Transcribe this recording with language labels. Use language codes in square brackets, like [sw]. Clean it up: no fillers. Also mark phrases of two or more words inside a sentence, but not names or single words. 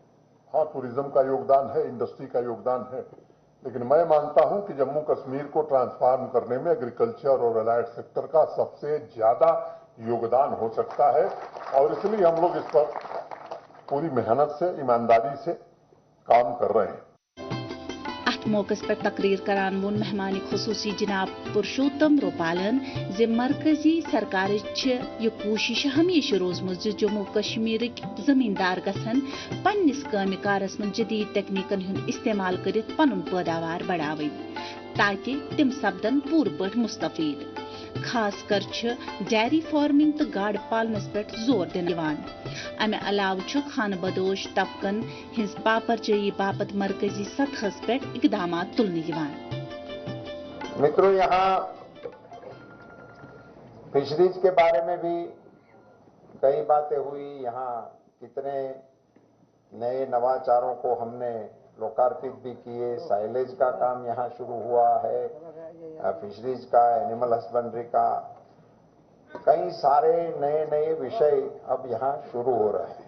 [hi] हाँ, टूरिज्म का योगदान है, इंडस्ट्री का योगदान है, लेकिन मैं मानता हूं कि जम्मू कश्मीर को ट्रांसफॉर्म करने में एग्रीकल्चर और [en] allied sector [hi] का सबसे ज्यादा योगदान हो सकता है और इसलिए हम लोग इस पर पूरी मेहनत से, ईमानदारी से काम कर रहे हैं। [ks] अथ मौकस पर तकरीर करान वोन मेहमान खुसूसी जनाब पुरुषोत्तम रूपालन जे मरकजी सरकार यह कोशिश हमेशा रोजमज जम्मू कश्मीर जमींदार गसन पन्निस कामि कारस मन जदीद तकनीकन हुंद इस्तेमाल करित पनुन पैदावार बढ़ावन ताकि तिम सपदन पूर पट मुस्तफीद। खास कर [en] dairy farming [ks] तो गाड़ पालनस पे जोर दिन अमे अलाव खान बदोश तबकन हिंस पापरजयी बापत मरकजी सतहस पे इकदाम तुलने। [hi] मित्रों, यहाँ फिशरीज के बारे में भी कई बातें हुई। यहाँ कितने नए नवाचारों को हमने लोकार्पित भी किए। साइलेज का काम यहाँ शुरू हुआ है, फिशरीज का, [en] animal husbandry [hi] का, कई सारे नए नए विषय अब यहाँ शुरू हो रहे हैं।